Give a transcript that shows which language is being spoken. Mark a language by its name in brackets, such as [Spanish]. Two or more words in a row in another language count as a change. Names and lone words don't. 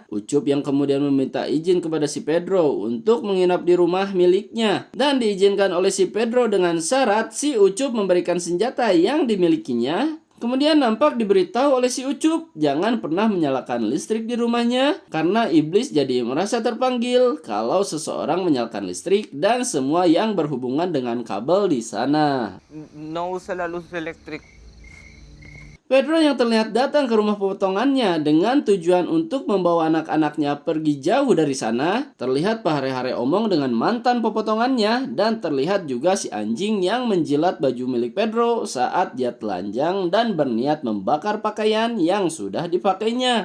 [Indonesian] Ucup yang kemudian meminta izin kepada si Pedro untuk menginap di rumah miliknya dan diizinkan oleh si Pedro dengan syarat si Ucup memberikan senjata yang dimilikinya. Kemudian nampak diberitahu oleh si Ucup jangan pernah menyalakan listrik di rumahnya karena iblis jadi merasa terpanggil kalau seseorang menyalakan listrik dan semua yang berhubungan dengan kabel di sana. [Spanish] No usa la luz eléctrica. [Indonesian] Pedro yang terlihat datang ke rumah pepotongannya dengan tujuan untuk membawa anak-anaknya pergi jauh dari sana, terlihat pahare-hare omong dengan mantan pepotongannya, dan terlihat juga si anjing yang menjilat baju milik Pedro saat dia telanjang dan berniat membakar pakaian yang sudah dipakainya.